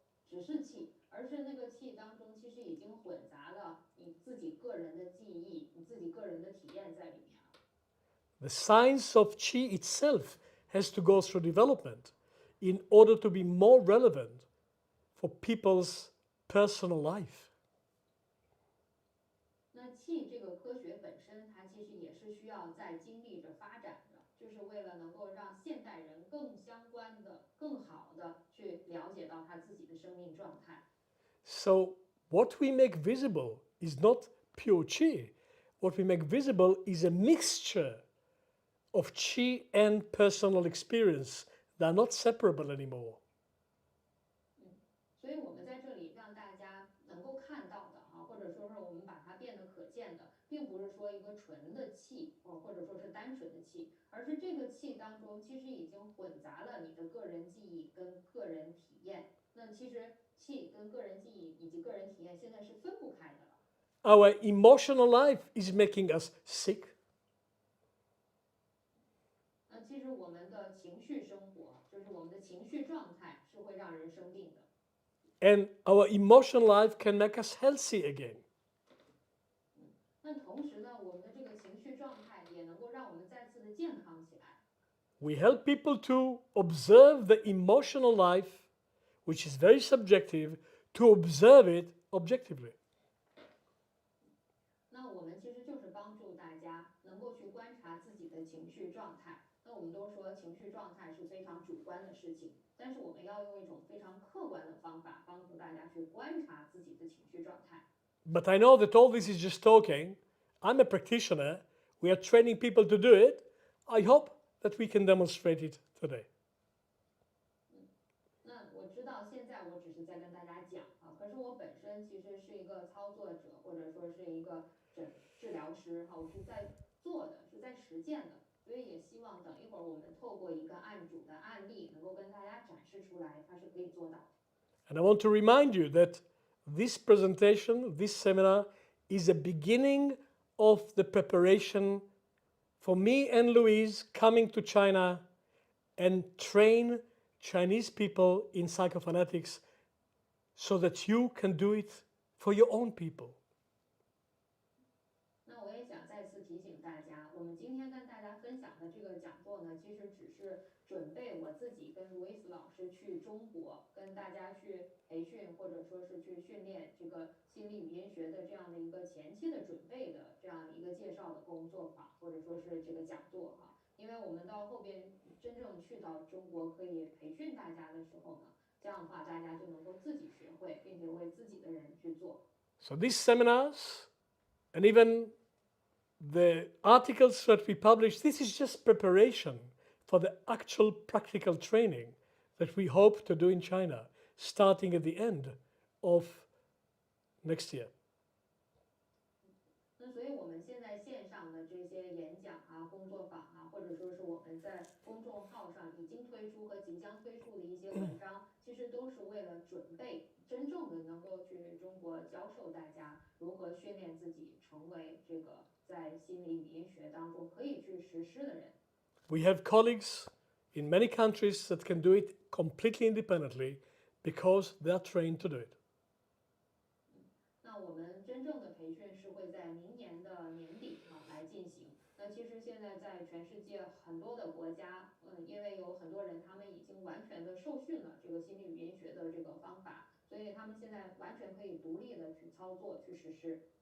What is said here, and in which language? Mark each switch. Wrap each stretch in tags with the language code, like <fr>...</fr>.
<zh>只是气，而是那个气当中其实已经混杂了你自己个人的记忆、你自己个人的体验在里面了。</zh> <en>The science of qi itself has to go through development in order to be more relevant for people's personal life.</en> <zh>那气这个科学本身，它其实也是需要在经历着发展的，就是为了能够让现代人更相关的、更好的去了解到他自己的生命状态。</zh> <en>So, what we make visible is not pure qi. What we make visible is a mixture of qi and personal experience. They're not separable anymore.</en> <zh>所以我们在这里让大家能够看到的啊，或者说是我们把它变得可见的，并不是说一个纯的气，或者说是单纯的气，而是这个气当中其实已经混杂了你的个人记忆跟个人体验。那其实气跟个人记忆以及个人体验现在是分不开的了。</zh> <en>Our emotional life is making us sick.</en> <zh>那其实我们的情绪生活，就是我们的情绪状态是会让人生病的。</zh> <en>And our emotional life can make us healthy again.</en> <zh>那同时呢，我们的这个情绪状态也能够让我们再次的健康起来。</zh> <en>We help people to observe the emotional life, which is very subjective, to observe it objectively.</en> <zh>那我们其实就是帮助大家能够去观察自己的情绪状态。那我们都说情绪状态是非常主观的事情，但是我们要用一种非常客观的方法帮助大家去观察自己的情绪状态。</zh> <en>But I know that all this is just talking. I'm a practitioner. We are training people to do it. I hope that we can demonstrate it today.</en> <zh>那我知道现在我只是在跟大家讲啊，可是我本身其实是一个操作者，或者说是一个治疗师哈，我是在做的，是在实践的，所以也希望等一会儿我们透过一个案主的案例，能够跟大家展示出来，它是可以做到的。</zh> <en>And I want to remind you that this presentation, this seminar, is a beginning of the preparation for me and Louise coming to China and train Chinese people in psychophonetics so that you can do it for your own people.</en> <zh>那我也想再次提醒大家，我们今天跟大家分享的这个讲座呢，其实只是准备我自己跟卢伊斯老师去中国，跟大家去培训或者说是去训练这个心理语音学的这样的一个前期的准备的这样一个介绍的工作坊，或者说是这个讲座哈。因为我们到后边真正去到中国可以培训大家的时候呢，这样的话大家就能够自己学会，并且为自己的人去做。</zh> <en>So these seminars and even the articles that we publish, this is just preparation for the actual practical training that we hope to do in China, starting at the end of next year.</en> <zh>那所以我们现在线上的这些演讲啊、工作坊啊，或者说是我们在公众号上已经推出和即将推出的一些文章，其实都是为了准备真正的能够去中国教授大家如何训练自己成为这个在心理语音学当中可以去实施的人。</zh> <en>We have colleagues in many countries that can do it completely independently because they are trained to do it.</en> <zh>那我们真正的培训是会在明年的年底来进行。那其实现在在全世界很多的国家，因为有很多人他们已经完全的受训了这个心理语音学的这个方法，所以他们现在完全可以独立的去操作、去实施。</zh>